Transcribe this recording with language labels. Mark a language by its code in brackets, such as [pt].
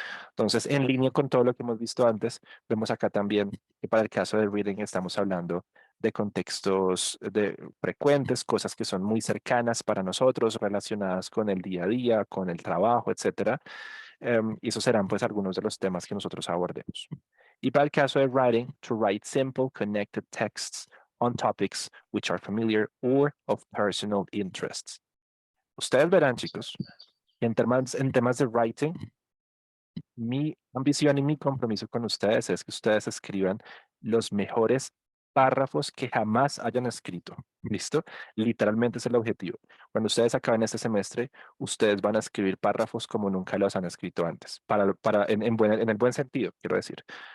[es] Entonces, en línea con todo lo que hemos visto antes, vemos acá también que para el caso del reading estamos hablando de contextos frecuentes, cosas que son muy cercanas para nosotros, relacionadas con el día a día, con el trabajo, etcétera. Y esos serán pues algunos de los temas que nosotros abordemos. Y para el caso de [en] writing, to write simple, connected texts on topics which are familiar or of personal interests. [es] Ustedes verán, chicos, que en temas de writing, mi ambición y mi compromiso con ustedes es que ustedes escriban los mejores párrafos que jamás hayan escrito. ¿Listo? Literalmente es el objetivo. Cuando ustedes acaben este semestre, ustedes van a escribir párrafos como nunca los han escrito antes, en el buen sentido, quiero decir.